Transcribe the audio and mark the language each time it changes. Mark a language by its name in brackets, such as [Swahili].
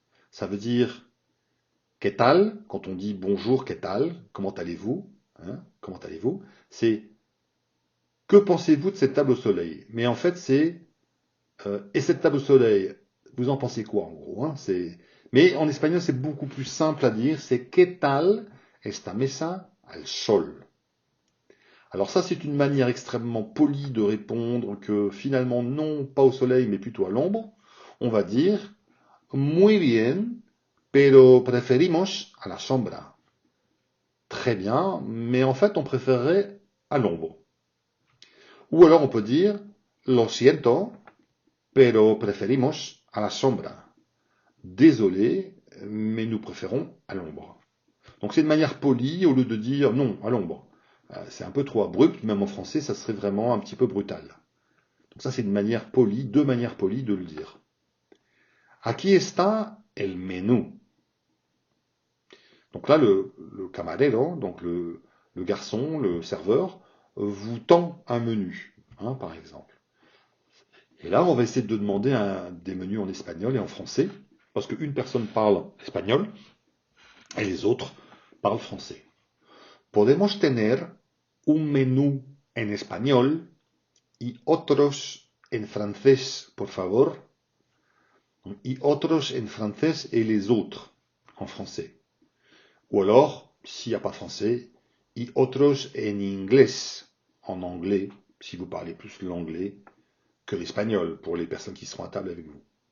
[French] Ça veut dire [Spanish] ¿Qué tal? [French] Quand on dit bonjour, [Spanish] ¿qué tal? [French] Comment allez-vous? Hein? Comment allez-vous? C'est que pensez-vous de cette table au soleil? Mais en fait, c'est et cette table au soleil, vous en pensez quoi en gros, hein? Mais en espagnol, c'est beaucoup plus simple à dire. C'est [Spanish] ¿Qué tal esta mesa al sol? [French] Alors ça, c'est une manière extrêmement polie de répondre que finalement, non, pas au soleil, mais plutôt à l'ombre. On va dire [Spanish] muy bien, pero preferimos a la sombra. [French] Très bien, mais en fait, on préférerait à l'ombre. Ou alors on peut dire [Spanish] lo siento, pero preferimos a la sombra. [French] Désolé, mais nous préférons à l'ombre. Donc c'est une manière polie au lieu de dire non à l'ombre. C'est un peu trop abrupt, même en français, ça serait vraiment un petit peu brutal. Donc ça, c'est une manière polie, deux manières polies de le dire. [Spanish] Aquí está el menú. [French] Donc là, le camarero, donc le garçon, le serveur, vous tend un menu, hein, par exemple. Et là, on va essayer de demander des menus en espagnol et en français, parce qu'une personne parle espagnol et les autres parlent français. [Spanish] Podemos tener un menú en español y otros en francés, por favor. Y otros en francés [French] et les autres en français. Ou alors, s'il n'y a pas de français, [Spanish] y otros en inglés, [French] en anglais, si vous parlez plus l'anglais que l'espagnol, pour les personnes qui seront à table avec vous.